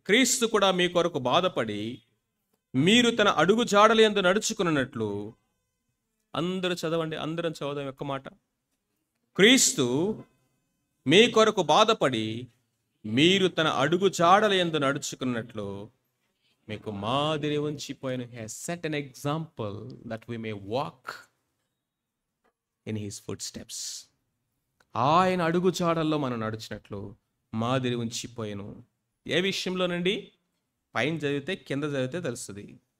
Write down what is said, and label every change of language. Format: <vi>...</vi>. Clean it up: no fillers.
<te>క్రీస్తు కూడా మీ కొరకు బాధపడి మీరు తన అడుగు జాడల యందు నడుచుకున్నట్లు. అందరూ చదవండి, అందరం చదవదాం ఒక్క మాట. క్రీస్తు మీ కొరకు బాధపడి మీరు తన అడుగు జాడల యందు నడుచుకున్నట్లు మీకు మాదిరి ఉంచిపోయిన.</te> <en>He has set an example that we may walk in his footsteps.</en> <te>ఆయన అడుగు జాడల్లో మనం నడిచినట్లు మాదిరి ఉంచిపోయాను. ఏ విషయంలోనండి? పైన చదివితే కింద చదివితే తెలుస్తుంది.</te>